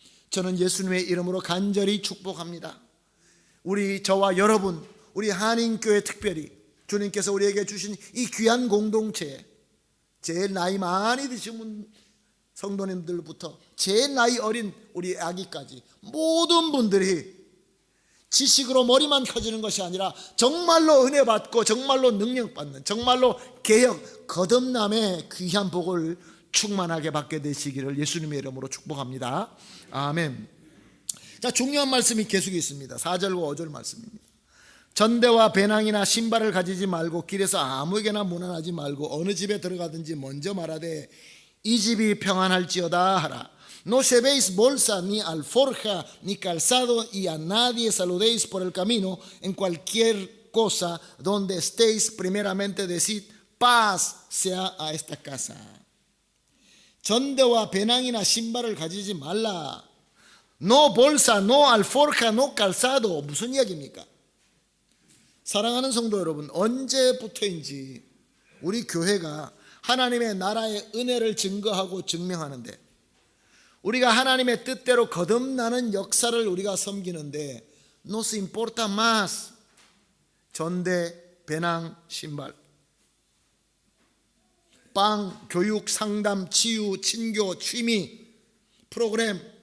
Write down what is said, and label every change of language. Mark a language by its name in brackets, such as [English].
[Korean] 저는 예수님의 이름으로 간절히 축복합니다. 저와 여러분, 우리 한인교회 특별히 주님께서 우리에게 주신 이 귀한 공동체에 제일 나이 많이 드신 성도님들부터 제일 나이 어린 우리 아기까지 모든 분들이 지식으로 머리만 켜지는 것이 아니라 정말로 은혜 받고 정말로 능력 받는, 정말로 개혁, 거듭남의 귀한 복을 충만하게 받게 되시기를 예수님의 이름으로 축복합니다. 아멘. 자, 중요한 말씀이 계속 있습니다. 4절과 5절 말씀입니다. 전대와 배낭이나 신발을 가지지 말고 길에서 아무에게나 문안하지 말고 어느 집에 들어가든지 먼저 말하되 이 집이 평안할지어다 하라. [Spanish] No llevéis bolsa ni alforja ni calzado y a nadie saludéis por el camino. En cualquier cosa donde estéis primeramente decid paz sea a esta casa. [Korean] 전대와 배낭이나 신발을 가지지 말라. [Spanish] No bolsa, no alforja, no calzado. [Korean] 무슨 이야기입니까? 사랑하는 성도 여러분, 언제부터인지 우리 교회가 하나님의 나라의 은혜를 증거하고 증명하는데, 우리가 하나님의 뜻대로 거듭나는 역사를 우리가 섬기는데 [Spanish] Nos importa más [Korean] 전대, 배낭, 신발, 빵, 교육, 상담, 치유, 친교, 취미, 프로그램,